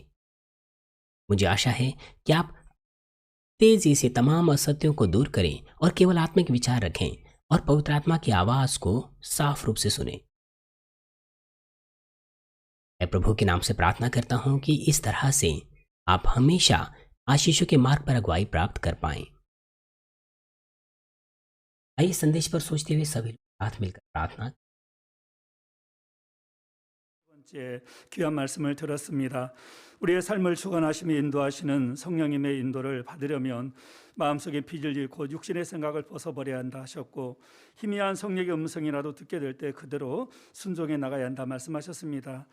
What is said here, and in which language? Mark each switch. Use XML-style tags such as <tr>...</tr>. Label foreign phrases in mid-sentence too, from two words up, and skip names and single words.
<hi>मुझे आशा है कि आप तेजी से तमाम असत्यों को दूर करें और केवल आत्मिक विचार रखें और पवित्र आत्मा की आवाज़ को साफ रूप से सुनें। मैं प्रभु के नाम से प्रार्थना करता हूं कि इस तरह से आप हमेशा आशीषों के मार्ग पर अगुवाई प्राप्त कर पाएं। आइए संदेश पर सोचते हुए सभी लोग साथ मिलकर प्रार्थना।</hi> <ko>번째 귀한 말씀을 들었습니다. 우리의 삶을 주관하시며 인도하시는 성령님의 인도를 받으려면 마음속에 빚을 잃고 육신의 생각을 벗어버려야 한다 하셨고, 희미한 성령의 음성이라도 듣게 될 때 그대로 순종해 나가야 한다 말씀하셨습니다.</ko>